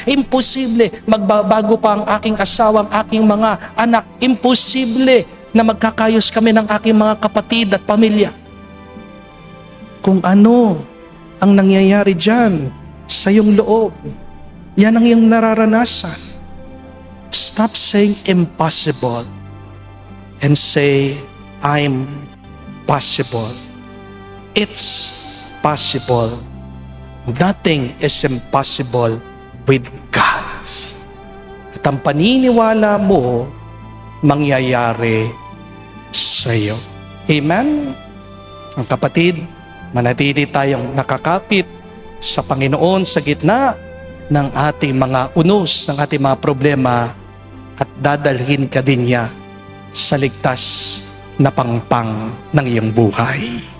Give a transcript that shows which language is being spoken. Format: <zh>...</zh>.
<tl>Imposible, magbabago pa ang aking asawa, ang aking mga anak. Imposible na magkakayos kami ng aking mga kapatid at pamilya. Kung ano ang nangyayari dyan sa iyong loob, yan ang iyong nararanasan.</tl> <en>Stop saying impossible and say, I'm possible. It's possible. Nothing is impossible with God.</en> <tl>At ang paniniwala mo, mangyayari sa iyo.</tl> <en>Amen?</en> <tl>Ang kapatid, manatili tayong nakakapit sa Panginoon sa gitna ng ating mga unos, ng ating mga problema, at dadalhin ka din niya sa ligtas na pangpang ng iyong buhay.</tl>